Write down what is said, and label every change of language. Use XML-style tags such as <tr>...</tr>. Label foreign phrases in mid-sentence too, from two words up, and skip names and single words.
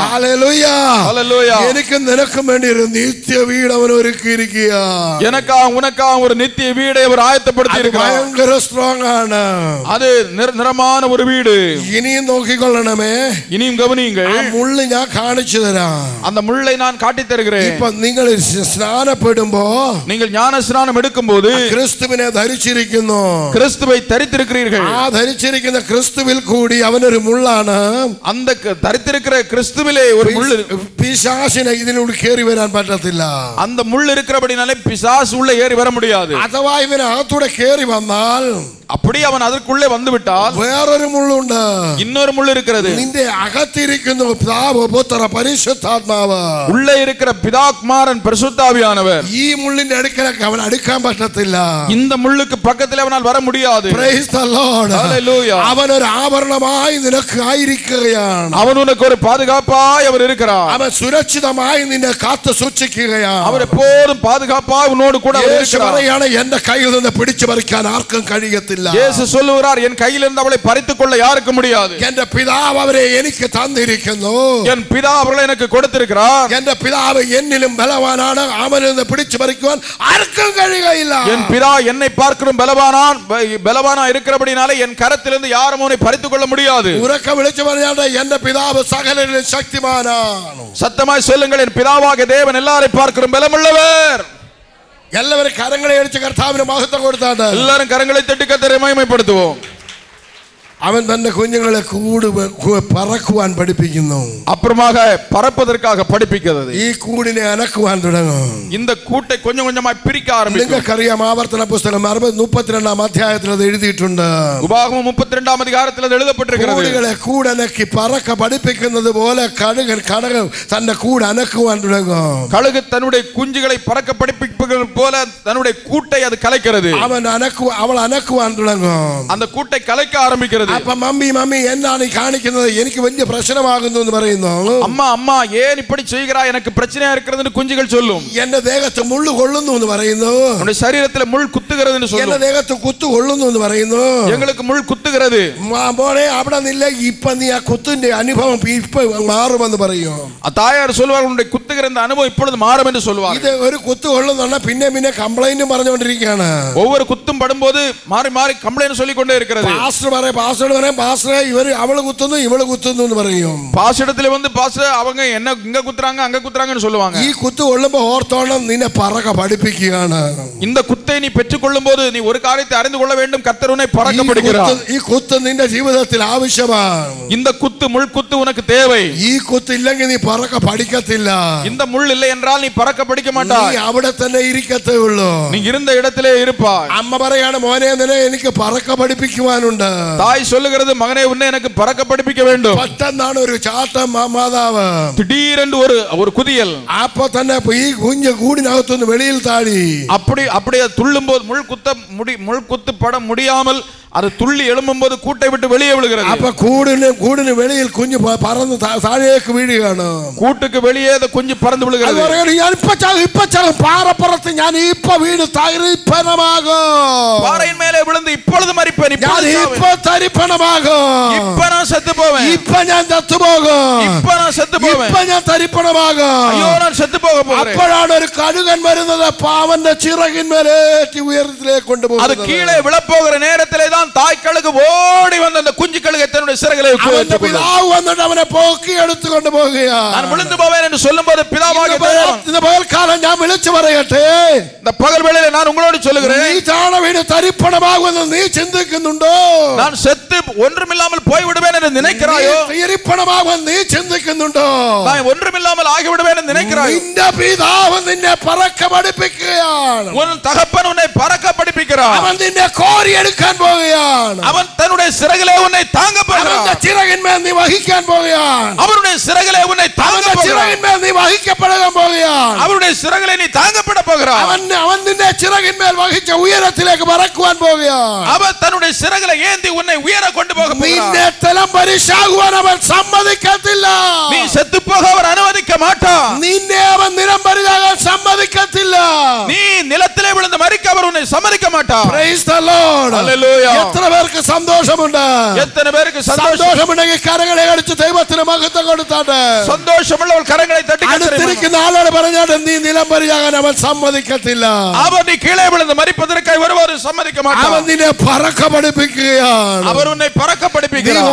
<ml>ഹല്ലേലൂയ.</ml> <ta>ஹல்லேலூயா.</ta> <ml>എനിക്കും നിനക്കും വേണ്ടി ഒരു നിത്യ വീട് അവൻ ഒരുക്കിയിരിക്കുകയാണ്.</ml> <ta>எனக்காக உனக்காக ஒரு நித்திய வீடை அவர் ஆயத்தப்படுத்தி இருக்கிறார்.</ta> <ml>ഭയങ്കര സ്ട്രോങ് ആണ്.</ml> <ta>அது நிரமான ஒரு வீடு.</ta> <ml>ഇനിയും നോക്കിക്കൊള്ളണമേ.</ml> <ta>இனியும் கவனியுங்கள்.</ta> <ml>ആ മുള്ള് ഞാൻ കാണിച്ചു തരാം.</ml> <ta>அந்த முள்ளை நான் காட்டித் தருகிறேன்.</ta> <ml>ഇപ്പൊ നിങ്ങൾ സ്നാനപ്പെടുമ്പോ</ml> <ta>நீங்கள் ஞான ஸ்நானம் எடுக்கும்போது</ta> <ml>ക്രിസ്തുവിനെ ധരിച്ചിരിക്കുന്നു.</ml> <ta>கிறிஸ்துவை தரித்திருக்கிறீர்கள்.</ta> <ml>ആ ധരിച്ചിരിക്കുന്ന ക്രിസ്തുവിൽ കൂടി അവനൊരു മുള്ളാണ്.</ml> <ta>அந்த தரித்திருக்கிற கிறிஸ்துவிலே ஒரு முள்.</ta> <ml>പിശാചിനെ ഇതിലൂടെ കയറി വരാൻ പറ്റത്തില്ല.</ml> <ta>அந்த முள் இருக்கிறபடினாலே பிசாசு உள்ள ஏறி வர முடியாது.</ta> <ml>അഥവാ ഇവന് അകത്തൂടെ കയറി വന്നാൽ</ml> <ta>அப்படி அவன் அதற்குள்ளே வந்து விட்டால்</ta> <ml>വേറൊരു മുള്ളുണ്ട്.</ml> <ta>இன்னொரு முள் இருக்கிறது.</ta> <ml>നിന്റെ അകത്തിരിക്കുന്നു പിതാവ് പുത്ര പരിശുദ്ധാത്മാവ്.</ml> <ta>உள்ளே இருக்கிற பிதா குமாரன் பரிசுத்தாவியானவர்.</ta> <ml>ഈ മുള്ളിന്റെ അടുക്കലേക്ക് അവൻ അടുക്കാൻ പറ്റത്തില്ല.</ml> <ta>இந்த முள்ளுக்கு பக்கத்தில் அவனால் வர முடியாது.</ta> <en>Praise the Lord. Hallelujah.</en> <ml>അവൻ ഒരു ആഭരണമായി നിനക്ക് ആയിരിക്കുകയാണ്.</ml> <ta>அவன் உனக்கு ஒரு பாதுகாப்பாய் அவர் இருக்கிறார்.</ta> <ml>അവൻ സുരക്ഷിതമായി നിന്നെ കാത്തു സൂക്ഷിക്കുകയാണ്.</ml> <ta>அவர் எப்போதும் பாதுகாப்பாய் உன்னோடு கூட இருக்கிறார்.</ta> <ml>എന്റെ കയ്യിൽ നിന്ന് പിടിച്ചു പറിക്കാൻ ആർക്കും കഴിയത്തില്ല.</ml> <ta>இயேசு சொல்லுகிறார் என் கையில் இருந்து அவளை பறித்துக் கொள்ள யாருக்கு முடியாது.</ta> <ml>എന്റെ പിതാവ് അവരെ എനിക്ക് തന്നിരിക്കുന്നു.</ml> <ta>என் பிதா அவர்களை எனக்கு கொடுத்திருக்கிறார்.</ta> <ml>എന്റെ പിതാവ് എന്നിലും ബലവാനാണ്. അവനിൽ നിന്ന് പിടിച്ചു പറിക്കുവാൻ ആർക്കും കഴിയുകയില്ല.</ml> <ta>என் பிதா என்னை பார்க்கிறோம் பலவானா இருக்கிறபடினாலே என் கரத்திலிருந்து யாரும் அவனை பறித்துக் கொள்ள முடியாது.</ta> <ml>ഉറക്കെ വിളിച്ചു പറഞ്ഞാൽ എന്റെ പിതാവ് സകലരിലും ശക്തിമാനാണ്.</ml> <ta>சத்தமாய் சொல்லுங்கள் என் பிதாவாகிய தேவன் எல்லாரை பார்க்கிறோம் பலமுள்ளவர்.</ta> <ml>എല്ലാവരും കരങ്ങളെ അടിച്ച് കർത്താവിന് മഹത്വം കൊടുത്താട്ട്</ml> <ta>எல்லாரும் கரங்களை தட்டி கர்த்தரை மகிமைப்படுத்துவோம்.</ta> <ml>അവൻ തന്റെ കുഞ്ഞുങ്ങളെ പറക്കുവാൻ പഠിപ്പിക്കുന്നു.</ml> <ta>அப்புறமாக பறப்பதற்காக படிப்பிக்கிறது.</ta> <ml>ഈ കൂടിനെ അനക്കുവാൻ തുടങ്ങും.</ml> <ta>இந்த കൂட்டை கொஞ்சம் கொஞ்சமாய் பிரிக்க ஆரம்பிக்கும்.</ta> <ml>നിങ്ങൾക്കറിയാം ആവർത്തന പുസ്തകം 32 അധ്യായത്തിൽ അത് എഴുതിയിട്ടുണ്ട്.</ml> <ta>உபாகமம் 32 அதிகாரத்தில் அது எழுதப்பட்டிருக்கிறது.</ta> <ml>കൂടുകളെ കൂടനക്കി പറക്ക പഠിപ്പിക്കുന്നത് പോലെ കഴുകൻ തന്റെ കൂട് അനക്കുവാൻ തുടങ്ങും.</ml> <ta>கழுகு தன்னுடைய குஞ்சுகளை பறக்க படிப்பிப்பது கலப்பது போல தன்னுடைய கூட்டை அது கலைக்கிறது.</ta> <ml>അവൾ അനക്കുവാൻ തുടങ്ങും.</ml> <ta>அந்த கூட்டை கலைக்க ஆரம்பிக்கிறது.</ta> <ml>അപ്പൊ മമ്മി എന്താണ് ഈ കാണിക്കുന്നത്, എനിക്ക് വലിയ പ്രശ്നമാകുന്നു എന്ന് പറയുന്നു.</ml> <ta>அம்மா ஏன் இப்படி செய்கிறாய், எனக்கு பிரச்சனையா இருக்கிறதுன்னு குஞ்சுகள் சொல்லும்.</ta> <ml>എന്റെ ദേഹത്ത് മുള്ളു കൊള്ളുന്നു എന്ന് പറയുന്നു.</ml> <ta>உன்னுடைய சரீரத்திலே முள் குத்துகிறதுன்னு சொல்லும்.</ta> <ml>എന്റെ ദേഹത്ത് കുത്തു കൊള്ളുന്നു എന്ന് പറയുന്നു.</ml> <ta>எங்களுக்கு முள் குத்துகிறது.</ta> <ml>മോനെ അവിടെ നില്ല, ഇപ്പൊ നീ ആ കുത്തിന്റെ അനുഭവം ഇപ്പൊ മാറുമെന്ന് പറയും.</ml> <ta>தாயார் சொல்வார், உன்னுடைய குத்துகிற இந்த அனுபவம் இப்பொழுது மாறும் என்று சொல்வார்.</ta> <ml>ഇത് ഒരു കുത്തു കൊള്ളുന്ന പിന്നെ കംപ്ലൈന്റും പറഞ്ഞുകൊണ്ടിരിക്കുകയാണ്.</ml> <ta>ஒவ்வொரு குத்தும் படும்போது மாறி மாறி கம்ப்ளைண்ட் சொல்லிக் கொண்டே இருக்கிறது.</ta> <ml>പാസ്റ്റർ ഇവര് അവള് കുത്തുന്നു ഇവള് കുത്തുന്നു എന്ന് പറയും.</ml> <ta>பாஸ்டரிடத்துல வந்து பாஸ்டர் அவங்க என்ன இங்க குத்துறாங்க அங்க குத்துறாங்கன்னு சொல்லுவாங்க.</ta> <ml>ഈ കുത്തു കൊള്ളുമ്പോ ഓർത്തോണം, നിന്നെ പറക പഠിപ്പിക്കുകയാണ്.</ml> <ta>இந்த குத்தை நீ பெற்றுக் கொள்ளும் போது நீ ஒரு காரியத்தை அறிந்து கொள்ள வேண்டும், கர்த்தர் உன்னை பறக்க படிக்கிறார்.</ta> <ml>ഈ കുത്ത് നിന്റെ ജീവിതത്തിൽ ആവശ്യമാണ്.</ml> <ta>இந்த குத்து முள் குத்து உனக்கு தேவை.</ta> <ml>ഈ കുത്ത് ഇല്ലെങ്കിൽ നീ പറക പഠിക്കത്തില്ല.</ml> <ta>இந்த முள் இல்லை என்றால் நீ பறக்க படிக்க மாட்டாய்.</ta> <ml>നീ അവിടെ തന്നെ ഇരിക്കത്തേ ഉള്ളൂ.</ml> <ta>நீ இருந்த இடத்திலே இருப்பாய்.</ta> <ml>അമ്മ പറയാണ്, മോനെ നിന്നെ എനിക്ക് പറക പഠിപ്പിക്കുവാനുണ്ട്.</ml> <ta>தாய் சொல்லுகிறது, மகனே உன்னை எனக்கு பறக்க படிப்பிக்க வேண்டும்.</ta> <ml>പെട്ടെന്നാണ് ഒരു ചാട്ടം മാതാവ്.</ml> <ta>திடீரென்று ஒரு குதியல்.</ta> <ml>അപ്പൊ തന്നെ ഈ കുഞ്ഞ് കൂടിനകത്തുനിന്ന് വെളിയിൽ താഴി.</ml> <ta>அப்படியே துள்ளும் போது முள் குத்து பட முடியாமல் அது துள்ளி எழும்பும் போது கூட்டை விட்டு வெளியே விழுகிறது.</ta> <ml>அப்ப கூடிന് വെളിയിൽ കുഞ്ഞ് പറന്ന് താഴേക്ക് വീഴുകയാണ്.</ml> <ta>கூட்டுக்கு வெளியே அந்த குஞ்சு பறந்து விழுகிறது.</ta> <ml>ഞാൻ ഇപ്പ ചാകും പാറപ്പുറത്ത് ഞാൻ ഇപ്പ വീണ് തരിപ്പണമാകും.</ml> <ta>பாறையின் மேலே விழுந்து இப்பொழுது மரிப்பேன்,</ta> <ml>ഇപ്പ തരിപ്പണമാകും.</ml> <ta>இப்ப நான் செத்து போவேன்,</ta> <ml>ഇപ്പ ഞാൻ ചത്തുപോകും.</ml> <ta>இப்ப நான் செத்து போவேன்,</ta> <ml>ഇപ്പ ഞാൻ തരിപ്പണമാകും.</ml> <ta>ஐயோ நான் செத்து போக போகிறேன்.</ta> <ml>അപ്പോഴാണ് ഒരു കഴുകൻ വരുന്നത്, പാവന്റെ ചിറകിന്മേലേറ്റി ഉയരത്തിലേക്ക് കൊണ്ടുപോകുന്നത്.</ml> <ta>அது கீழே விழப்போகிற நேரத்திலே தான் தாய் கழுகு ஓடி வந்து அந்த குஞ்சு கழுகை தன்னுடைய சிறகிலே</ta> <ml>അവന്റെ പിതാവ് വന്നിട്ട് അവനെ പൊക്കി എടുത്തുകൊണ്ട് പോവുകയാണ്.</ml> <ta>நான் விழுந்து போவேன் என்று சொல்லும்போது பிதாவாகிய தேவன், இந்த பகல்காலம்</ta> <ml>ഞാൻ വിളിച്ചു പറയട്ടെ,</ml> <ta>இந்த பகல் வேளையிலே நான் உங்களோடு சொல்லுகிறேன்,</ta> <ml>നീ താഴ വീണ് തരിപ്പണമാകുമെന്ന് നീ ചിന്തിക്കുന്നുണ്ടോ?</ml> <ta>நான் செத்து ஒன்றுமில்லாமல் போய் விடுவேன் என்று நினைக்கிறாயோ?</ta> <ml>തരിപ്പണമാകുമെന്ന് നീ ചിന്തിക്കുന്നുണ്ടോ?</ml> <ta>நான் ஒன்றுமில்லாமல் ஆகி விடுவேன் என்று நினைக்கிறாயோ?</ta> <ml>നിന്റെ പിതാവ് നിന്നെ പറക്ക പഠിപ്പിക്കുകയാണ്.</ml> <ta>உன் தகப்பன் உன்னை பறக்க படிப்பிக்கிறார்.</ta> <ml>അവൻ നിന്നെ കോരി എടുക്കാൻ പോവുകയാണ്.</ml> <ta>அவன் தன்னுடைய சிறகிலே உன்னை தாங்க போகிறார்.</ta> <ml>അവന്റെ ചിറകിന്മേൽ നീ വഹിക്കാൻ പോവുകയാണ്.</ml> <ta>அவருடைய சிறகிலே உன்னை தாங்க போகிறார்.</ta> <ml>ചിറകിന്മേൽ നീ വഹിക്കപ്പെടാൻ പോവുകയാണ്.</ml> <ta>அவருடைய சிறகிலே நீ தாங்கப்பட போகிறாய்.</ta> <ml>അവൻ നിന്നെ ചിറകിന്മേൽ വഹിച്ച ഉയരത്തിലേക്ക് പറക്കുവാൻ പോവുകയാണ്.</ml> <ta>அவன் தன்னுடைய சிறகிலே ஏந்தி உன்னை உயர கொண்டு போக போகிறார்.</ta> <ml>നിന്നെ തലംപരിശാകുവാൻ അവൻ സമ്മതിക്കത്തില്ല.</ml> <ta>நீ செத்து போக அவர் அனுமதிக்க மாட்டார்.</ta> <ml>നിന്നെ അവൻ നിലംപരിശാകാൻ സമ്മതിക്കത്തില്ല.</ml> <ta>நீ നിലത്തിலே விழுந்து மரிக்க அவர் உன்னை சம்மதிக்க மாட்டார்.</ta> <en>Praise the Lord. Hallelujah.</en> <ml>എത്ര പേർക്ക് സന്തോഷമുണ്ട്?</ml> <ta>எத்தனை பேருக்கு</ta> <ml>സന്തോഷമുണ്ടെങ്കിൽ കരങ്ങളെ അടിച്ച് ദൈവത്തിന് മഹത്വം കൊടുത്താട്ടെ.</ml> <ta>சந்தோஷமுள்ளவர் கரங்களை தட்டி</ta> <ml>അടുത്തിരിക്കുന്ന ആളോട് പറഞ്ഞാട്ട് നീ നിലംപരിശാകാൻ അവൻ സമ്മതിക്കത്തില്ല.</ml> <ta>அவர் நீ கீழே விழுந்து மரிப்பதற்காக வருவார் சம்மதிக்க மாட்டார்.</ta> <ml>അവൻ നിന്നെ പറക്ക പഠിപ്പിക്കുകയാണ്.</ml> <ta>அவர் உன்னை பறக்க നീ படிப்பிக்கிறார்.</ta>